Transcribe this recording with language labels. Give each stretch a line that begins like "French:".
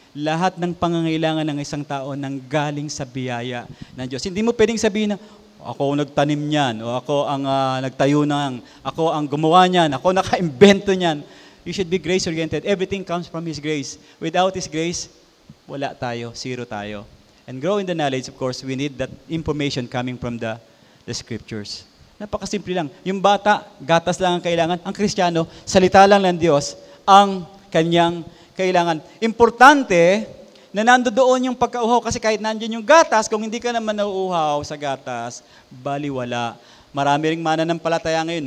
Filipino: Lahat ng pangangailangan ng isang tao nang galing sa biyaya ng Diyos. Hindi mo pwedeng sabihin na, ako ang nagtanim niyan, o ako ang nagtayo ng, ako ang gumawa niyan, ako naka-invento niyan.
English: You should be grace-oriented. Everything comes from His grace. Without His grace,
Filipino: wala tayo, zero tayo.
English: And grow in the knowledge, of course, we need that information coming from the Scriptures.
Filipino: Napakasimple lang. Yung bata, gatas lang ang kailangan. Ang Kristiyano, salita lang ng Diyos ang kanyang kailangan. Importante na nandoon yung pagkauhaw kasi kahit nandiyan yung gatas, kung hindi ka naman nauuhaw sa gatas, baliwala. Marami ring mananampalataya ngayon.